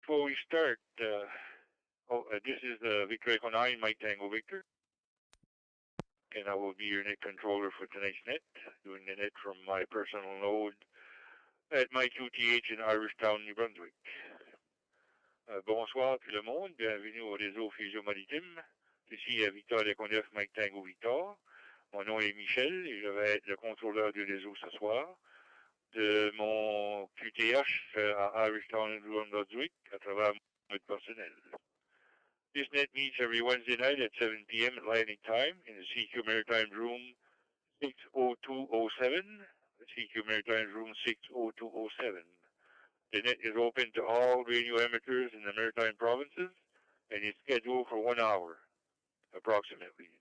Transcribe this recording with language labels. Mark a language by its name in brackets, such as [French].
[English] before we start, this is Victor Echo 9, Mike Tango Victor, and I will be your net controller for tonight's net, doing the net from my personal node at my QTH in Irishtown, New Brunswick. [French] Bonsoir tout le monde, bienvenue au réseau Fusion Maritime. Ici Victor Echo 9, Mike Tango Victor. Mon nom est Michel et je vais être le contrôleur du réseau ce soir de mon QTH à Irishtown, New Brunswick, à travers mon mode personnel. [English] This net meets every Wednesday night at 7 p.m. Atlantic time in the CQ Maritime Room 60207. The CQ Maritime Room 60207. The net is open to all radio amateurs in the maritime provinces and is scheduled for 1 hour, approximately.